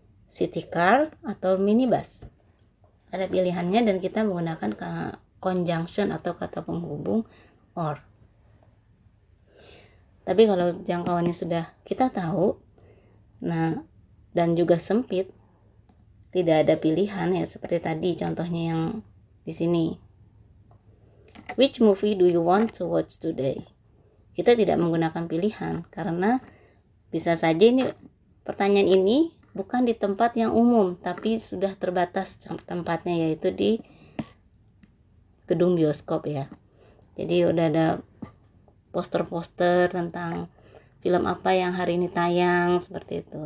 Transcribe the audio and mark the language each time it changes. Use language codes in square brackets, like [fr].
[id] City car atau minibus? Ada pilihannya dan kita menggunakan conjunction atau kata penghubung or. Tapi kalau jangkauannya sudah kita tahu, nah dan juga sempit, tidak ada pilihan ya seperti tadi contohnya yang di sini. [en] Which movie do you want to watch today? [id] Kita tidak menggunakan pilihan karena bisa saja ini pertanyaan ini bukan di tempat yang umum, tapi sudah terbatas tempatnya, yaitu di gedung bioskop ya. Jadi udah ada poster-poster tentang film apa yang hari ini tayang, seperti itu.